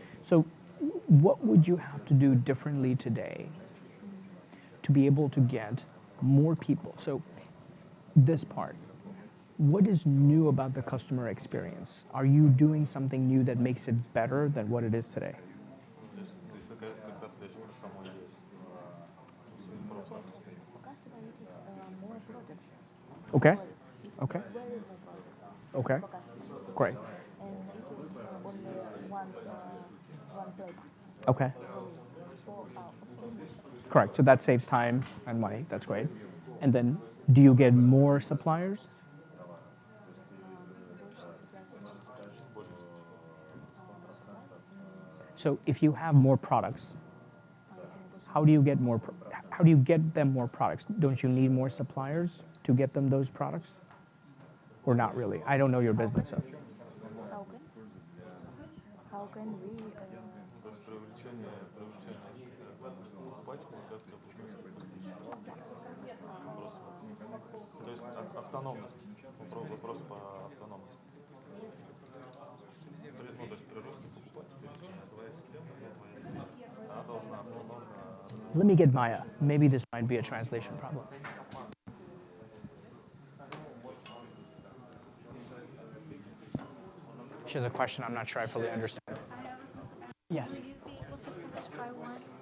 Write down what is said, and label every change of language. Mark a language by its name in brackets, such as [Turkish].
[English] So, what would you have to do differently today to be able to get more people? So, this part, what is new about the customer experience? Are you doing something new that makes it better than what it is today? [Russian] Как раз речь про саму идею. Получается, у [English] customer it is more products. Okay. Products. It is Okay. very more products Okay. for customer. Great. And it is only one place Okay. for me. Correct. So that saves time and money. That's great. And then, do you get more suppliers? So if you have more products, how do you get more? How do you get them more products? Don't you need more suppliers to get them those products? Or not really? I don't know your business. So. How can we [Russian] То есть привлечение покупателей как-то путем поставщиков. То есть автономность. Вопрос по автономности. Ну, то есть при росте покупателей твоя система, она должна автономно. [English] Let me get Maya. Maybe this might be a translation problem. She has a question I'm not sure I fully understand. Yes. will you be able to finish by one?